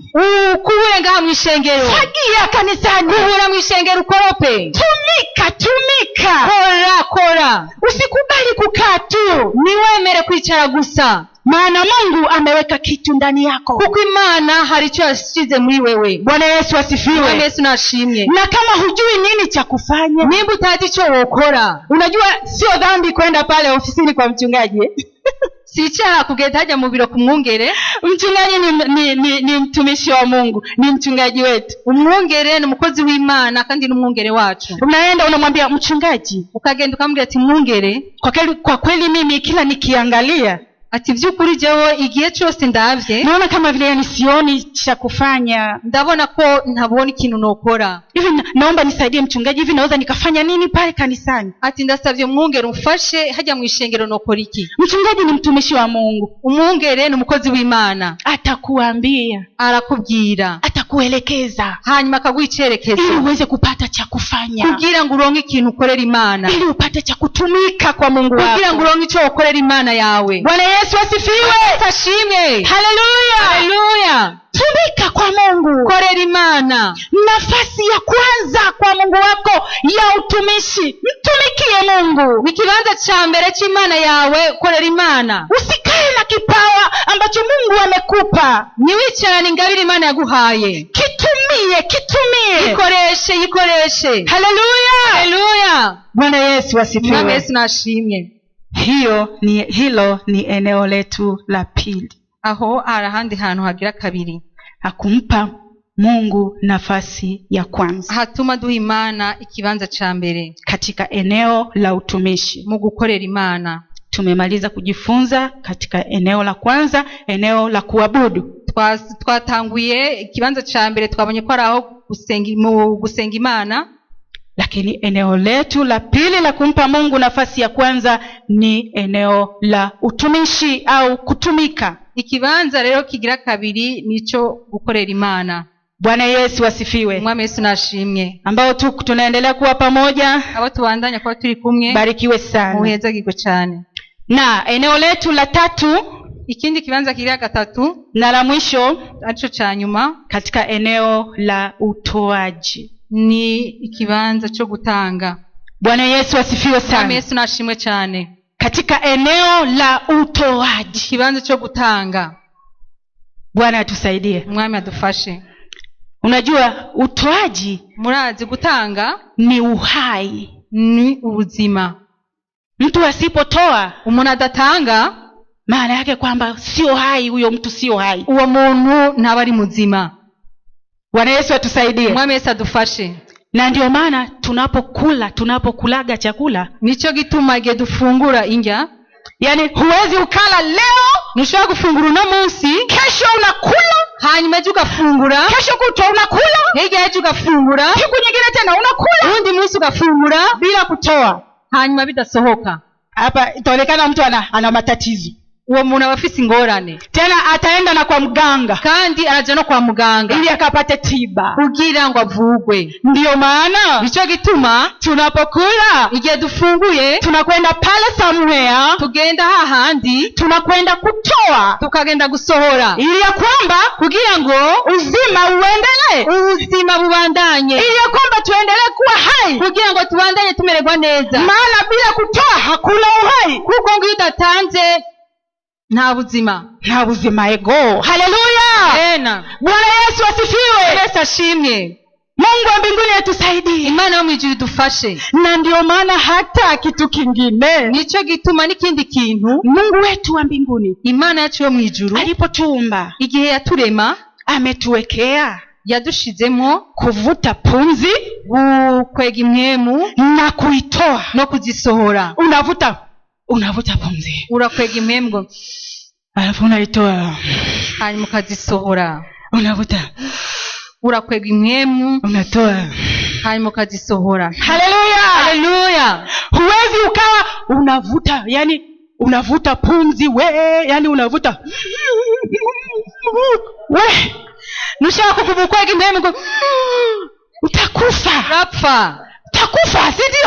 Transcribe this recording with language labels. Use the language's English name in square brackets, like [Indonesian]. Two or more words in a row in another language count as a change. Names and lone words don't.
[Rundi] Kubure ngaha mu ishengero. [Swahili] Fagia kanisani. [Rundi] Kubura mu ishengero ukorope. [Swahili] Tumika. [Rundi] Kora. [Swahili] Usikubali kukaa tu. [Rundi] Niwemere kwicara gusa. [Swahili] Maana Mungu ameweka kitu ndani yako. [Rundi] Kuko Imana hari icyo yashize muri wewe. [Swahili] Bwana Yesu asifiwe. [Rundi] Bwana Yesu nashimye. [Swahili] Na kama hujui nini cha kufanya, [Rundi] nimba utazi icyo wokora. [Swahili] Unajua sio dhambi kwenda pale ofisini kwa mchungaji. [Rundi] Si icyaha kugenda hajya mu biro kumwungere. [Swahili] Mchungaji ni mtumishi wa Mungu, ni mchungaji wetu. [Rundi] Umwungere ni umukozi w'Imana kandi ni umwungere wacu. [Swahili] Unaenda unamwambia mchungaji, [Rundi] ukagenda ukamwambia ati mwungere, [Swahili] kwa kweli mimi kila nikiangalia [Rundi] ati vyukuri jewe igihe cyose ndavye [Swahili] naona kama vile yani sioni cha kufanya, [Rundi] ndabona ko ntabona ikintu nokora. [Swahili] Hivi naomba nisaidie mchungaji, hivi naweza nikafanya nini pale kanisani? [Rundi] Ati ndasavye mwungere umfashe hajya mu ishengero nokora iki? [Swahili] Mchungaji ni mtumishi wa Mungu, [Rundi] umwungere ni umukozi w'Imana. [Swahili] Atakuambia, [Rundi] arakubwira, [Swahili] atakuelekeza, [Rundi] hanyuma akaguicerekezo [Swahili] ili uweze kupata cha kufanya, [Rundi] kugira ngo uronke ikintu ukorera Imana, [Swahili] ili upate cha kutumika kwa Mungu wako, [Rundi] kugira ngo uronke icyo ukorera Imana yawe. [Swahili] Bwana Yesu asifiwe. [Rundi] Tashimwe. [Swahili] Haleluya. Tumika kwa Mungu, [Rundi] korera Imana. [Swahili] Nafasi ya kwanza kwa Mungu wako ya utumishi, mtumikie Mungu. [Rundi] Ikibanza cha mbere cy'Imana yawe, korera Imana. [Swahili] Usikae na kipawa ambacho Mungu amekupa, [Rundi] niwicarane ingabire Imana yaguhaye. [Swahili] Kitumie. [Rundi] Yikoreshe. Haleluya. [Swahili] Bwana Yesu asifiwe. [Rundi] Bwana Yesu nashimye. [Swahili] Hilo ni eneo letu la pili. [Rundi] Aho arahandi hantu hagira kabiri, [Swahili] hakumpa Mungu nafasi ya kwanza, [Rundi] hatuma duha Imana ikibanza cha mbere [Swahili] katika eneo la utumishi, [Rundi] mu gukorera Imana. [Swahili] Tumemaliza kujifunza katika eneo la kwanza, eneo la kuabudu. [Rundi] Twatanguye ikibanza cha mbere, twabonye ko araho gusenga Imana. [Swahili] Lakini eneo letu la pili la kumpa Mungu nafasi ya kwanza ni eneo la utumishi au kutumika. [Rundi] Ikibanza rero kigira kabiri nico gukorera Imana. [Swahili] Bwana Yesu asifiwe. [Rundi] Mwami Yesu nashimye. [Swahili] Ambao tunaendelea kuwa pamoja, [Rundi] abo tubandanya kwa turi kumwe, [Swahili] barikiwe sana, [Rundi] muhezagirwe cyane. [Swahili] Na eneo letu la tatu, [Rundi] ikindi kibanza kigira gatatu [Swahili] na la mwisho [Rundi] arico cha nyuma, [Swahili] katika eneo la utoaji, [Rundi] ni ikibanza cyo gutanga. [Swahili] Bwana Yesu asifiwe sana. [Rundi] Mwami Yesu nashimwe cyane. [Swahili] Katika eneo la utoaji, [Rundi] ikibanza cyo gutanga, [Swahili] Bwana atusaidie. [Rundi] Mwami adufashe. [Swahili] Unajua utoaji, [Rundi] murazi gutanga [Swahili] ni uhai, [Rundi] ni ubuzima. [Swahili] Mtu asipotoa, [Rundi] umuntu adatanga, [Swahili] maana yake kwamba sio hai, huyo mtu sio hai, [Rundi] uwo muntu ntaba ari muzima. [Swahili] Bwana Yesu atusaidie. [Rundi] Mwami Yesu adufashe. [Swahili] Na ndio maana tunapokulaga chakula, [Rundi] nico gituma igihe dufungura indya, [Swahili] yani huwezi ukala leo [Rundi] ntushobora gufungura uno munsi, [Swahili] kesho unakula, [Rundi] hanyuma ejo ugafungura, [Swahili] kesho kutwa unakula, [Rundi] hirya ejo ugafungura, [Swahili] siku nyingine tena unakula, [Rundi] undi munsi ugafungura [Swahili] bila kutoa, [Rundi] hanyuma bidasohoka. [Swahili] Hapa itaonekana mtu ana matatizo. [Rundi] Uwo muntu aba afise ingorane. [Swahili] Tena ataenda na kwa mganga, [Rundi] kandi araja no kwa muganga [Swahili] ili akapate tiba [Rundi] kugira ngo avugwe. [Swahili] Ndio maana [Rundi] nico gituma [Swahili] tunapokula, [Rundi] igihe dufunguye, [Swahili] tunakwenda pale somewhere, [Rundi] tugenda hahandi, [Swahili] tunakwenda kutoa, [Rundi] tukagenda gusohora, [Swahili] ili ya kwamba [Rundi] kugira ngo [Swahili] uzima uendelee, [Rundi] ubuzima bubandanye, [Swahili] ili ya kwamba tuendelee kuwa hai, [Rundi] kugira ngo tubandanye tumererwa neza. [Swahili] Maana bila kutoa hakuna uhai, [Rundi] kuko ngo udatanze nta buzima. Ego. Haleluya. Amen. [Swahili] Bwana Yesu asifiwe. [Rundi] Yesu ashimwe. [Swahili] Mungu wa mbinguni atusaidie. [Rundi] Imana yo mwijuru idufashe. [Swahili] Na ndio maana hata kitu kingine, [Rundi] nico gituma n'ikindi kintu, [Swahili] Mungu wetu wa mbinguni, [Rundi] Imana yacu yo mwijuru, [Swahili] alipotuumba, [Rundi] igihe yaturema, [Swahili] ametuwekea, [Rundi] yadushizemo [Swahili] kuvuta pumzi, [Rundi] gukwega impwemu [Swahili] na kuitoa [Rundi] no kuzisohora. [Swahili] Unavuta pumzi, [Rundi] urakwega impwemu, [Swahili] alafu unaitoa, [Rundi] hanyuma ukazisohora. [Swahili] Unavuta, [Rundi] urakwega impwemu, [Swahili] unatoa, [Rundi] hanyuma ukazisohora. Haleluya. [Swahili] Huwezi ukawa unavuta, yani unavuta pumzi yani unavuta [Rundi] nushaka kuvukwega impwemu, [Swahili] utakufa. Utakufa, si ndio?